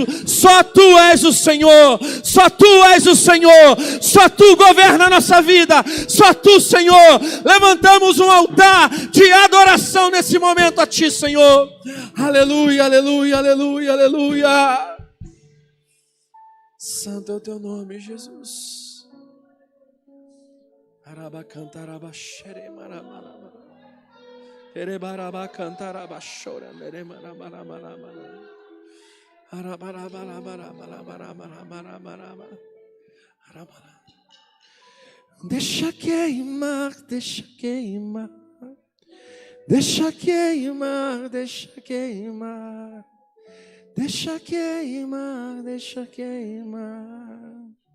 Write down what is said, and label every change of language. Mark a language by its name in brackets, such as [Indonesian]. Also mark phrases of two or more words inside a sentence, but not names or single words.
[Portuguese] Só Tu és o Senhor, só Tu és o Senhor, só Tu governa a nossa vida, só Tu, Senhor. Levantamos um altar de adoração nesse momento a Ti, Senhor. Aleluia, aleluia, aleluia, aleluia. Santo é o Teu nome, Jesus. Arabacantaraba xere maramarama. Erebaraba cantaraba chora mere maramarama. Arabarabarabarabarabarabarabarabarabarabara. Deixa queimar, deixa queimar, deixa queimar, deixa queimar, deixa queimar, deixa queimar,